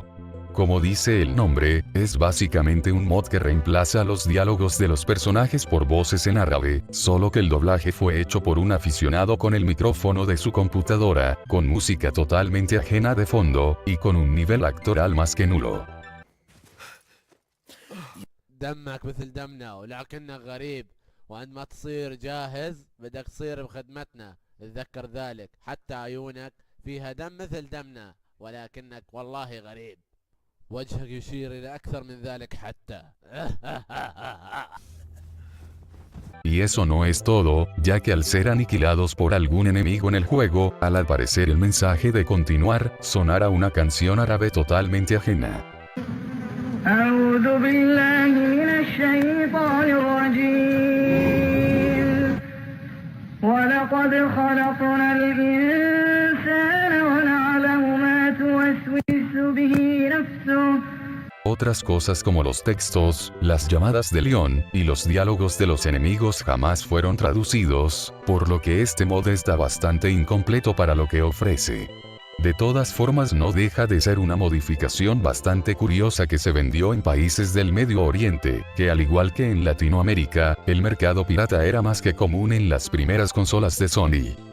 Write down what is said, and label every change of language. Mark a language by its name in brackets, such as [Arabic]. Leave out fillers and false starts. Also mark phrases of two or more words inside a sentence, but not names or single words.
[Spanish] Como dice el nombre, es básicamente un mod que reemplaza los diálogos de los personajes por voces en árabe, solo que el doblaje fue hecho por un aficionado con el micrófono de su computadora, con música totalmente ajena de fondo, y con un nivel actoral más que nulo. [Arabic] دمك مثل دمنا ولكنك غريب وعندما تصير جاهز بدك تصير بخدمتنا اتذكر ذلك حتى عيونك فيها دم مثل دمنا ولكنك والله غريب وجهك يشير إلى أكثر من ذلك حتى [Spanish] Y eso no es todo, ya que al ser aniquilados por algún enemigo en el juego, al aparecer el mensaje de continuar, sonará una canción árabe totalmente ajena. [Arabic] أعوذ بالله من الشيطان الرجيم ولقد خلقنا الإنسان ونعلم ما توسوس به نفسه. [Spanish] Otras cosas como los textos, las llamadas de León, y los diálogos de los enemigos jamás fueron traducidos, por lo que este mod está bastante incompleto para lo que ofrece. De todas formas no deja de ser una modificación bastante curiosa que se vendió en países del Medio Oriente, que al igual que en Latinoamérica, el mercado pirata era más que común en las primeras consolas de Sony.